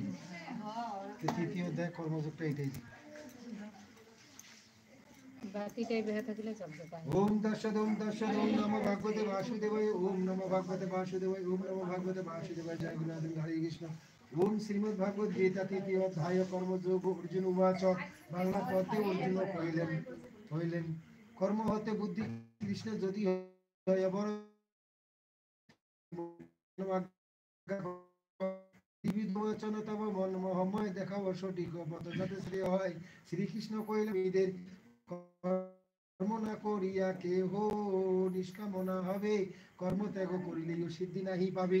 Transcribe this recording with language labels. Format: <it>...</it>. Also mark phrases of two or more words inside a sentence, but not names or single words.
<bn>তৃতীয় অধ্যায় কর্মযোগটা এটাই।</bn> <sa>ओम तस्सदोम नमो भगवते वासुदेवाय। ओम नमो भगवते वासुदेवाय। ओम नमो भगवते वासुदेवाय। जय गुरुनाथ हरे कृष्ण। ओम श्रीमद् भगवद गीता तृतीय अध्याय कर्मयोग।</sa> <bn>অর্জুন উবাচ বাংলা পদে অর্জুন কহিলেন কর্ম হতে বুদ্ধি কৃষ্ণ যদি হয় বড় বিবেচন তব মন মোহময় দেখাও সঠিক পথ যাতে শ্রেয় হয়। শ্রীকৃষ্ণ কহিলেন এদের কর্ম না করিয়া কেহ নিষ্কামনা হবে, কর্ম ত্যাগ করিলেও সিদ্ধি নাহি পাবে।</bn>